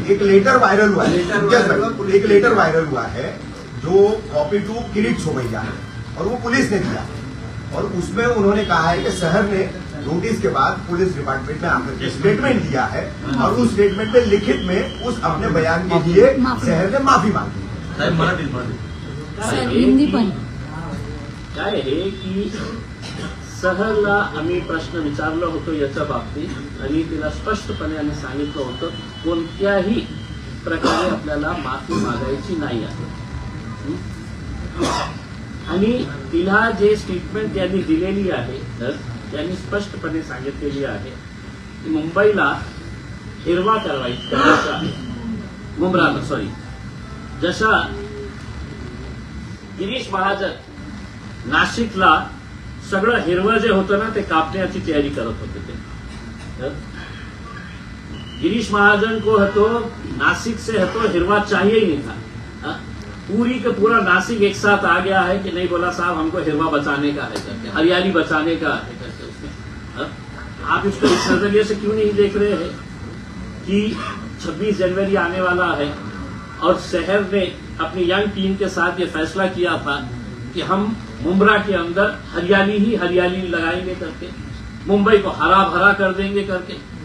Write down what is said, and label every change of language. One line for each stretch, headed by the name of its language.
Hindi: एक letter viral हुआ है, एक लेटर वायरल हुआ है जो कॉपी टू किरीट सोमैया है और वो पुलिस ने दिया और उसमें उन्होंने कहा है कि शहर ने नोटिस के बाद पुलिस डिपार्टमेंट में आकर स्टेटमेंट दिया है और उस स्टेटमेंट में लिखित में उस अपने बयान के लिए शहर ने माफी मांगी है।
Marathi: साहेब मराठी हिंदी पण काय आहे की शहरला आम्ही प्रश्न विचारला होतो याच्या बाबतीत आणि तिला स्पष्टपणे आम्ही सांगितलं होतं कोणत्याही प्रकारे आपल्याला माफी मागायची नाही आहे। आणि तिला जे स्टेटमेंट त्यांनी दिलेली आहे तर त्यांनी स्पष्टपणे सांगितलेली आहे की मुंबईला हिरवा करायचा आहे, मुंब्राला सॉरी, जशा गिरीश महाजन नाशिकला सगळं हिरवं जे होतं ना ते कापण्याची तयारी करत होते ते।
Hindi: गिरीश महाजन को है तो नासिक से है तो हिरवा चाहिए ही नहीं था। पूरी का पूरा नासिक एक साथ आ गया है कि नहीं, बोला साहब हमको हिरवा बचाने का है करके, हरियाली बचाने का है करके उसमें। आप इसको इस नजरिए से क्यों नहीं देख रहे हैं कि 26 जनवरी आने वाला है और शहर ने अपनी यंग टीम के साथ ये फैसला किया था कि हम मुंब्रा के अंदर हरियाली ही हरियाली लगाएंगे करके, मुंबई को हरा भरा कर देंगे करके।